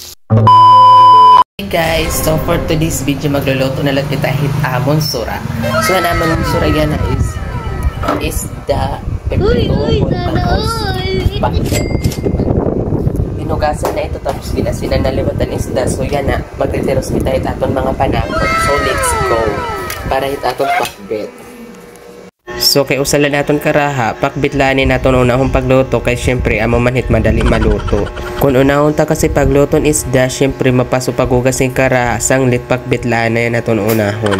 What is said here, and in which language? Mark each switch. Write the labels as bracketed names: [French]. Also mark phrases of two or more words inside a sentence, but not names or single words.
[English] Hey guys, so for today's video [Hiligaynon] magluluto na lang kita amon sura. So naman yung sura yan [English] is the [Hiligaynon] pinugasan na ito tapos binasinan na limatan isda. So yan na, magtitiros kita aton mga panakot. So [English] let's go [Hiligaynon] para aton pakbet. So kay usalan naton karaha, pakbitlanin naton unahong pagluto kay syempre amo manhit madali maluto. Kung unahon ta kasi pagluton isda, syempre mapaso pagugas ng karaha, sanglit pakbitlanin naton unahon.